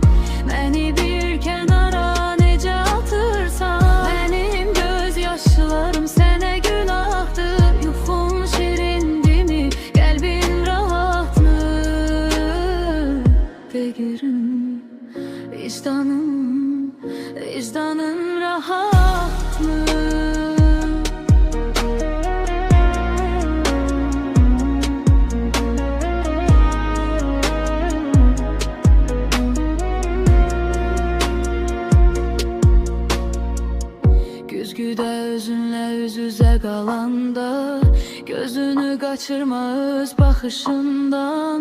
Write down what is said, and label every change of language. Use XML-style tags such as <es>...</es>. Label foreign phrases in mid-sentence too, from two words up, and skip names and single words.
<tr>Beni bir kenara nece atırsan, benim gözyaşlarım sene günahtı.</tr> <az>Yuxun şirindi mi, kalbin rahat mı? Begirim, vicdanın rahat mı? Güzgüdə özünlə üz-üzə qalanda, gözünü qaçırma öz baxışından.</az>